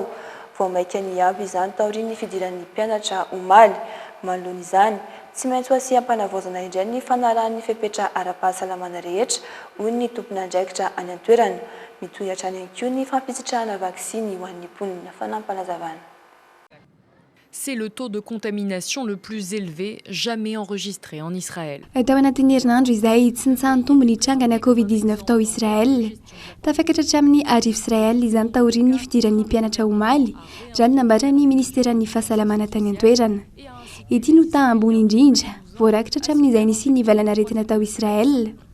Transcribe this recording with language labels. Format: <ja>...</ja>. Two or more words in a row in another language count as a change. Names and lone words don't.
<mg>Vao maika ny avy izany taorian'ny fidiran'ny mpianatra omaly. Manoloana izany, tsy maintsy ho asiam-panavaozana indray ny fanaran'ny fepetra ara-pahasalamana rehetra hoy ny tompon'andraikitra any an-toerana. Mitohy hatrany ihany koa ny fampisitrahana vaksiny ho an'ny mponina fanampanazavana.</mg> <fr>C'est le taux de contamination le plus élevé jamais enregistré en Israël.</fr> <mg>Tao anatin'ny herinandro izay tsy nitsahan'ny tombony trangana Covid-19 tao Israel. Tafakatra hatramin'ny arivo Israel izany taorian'ny fidiran'ny mpianatra omaly, izany nambaran'ny ministeran'ny fahasalamana tany an-toerana. Ity no taha ambony indrindra, voarakitra hatramin'izay nisian'ny valanaretina tao Israel.</mg>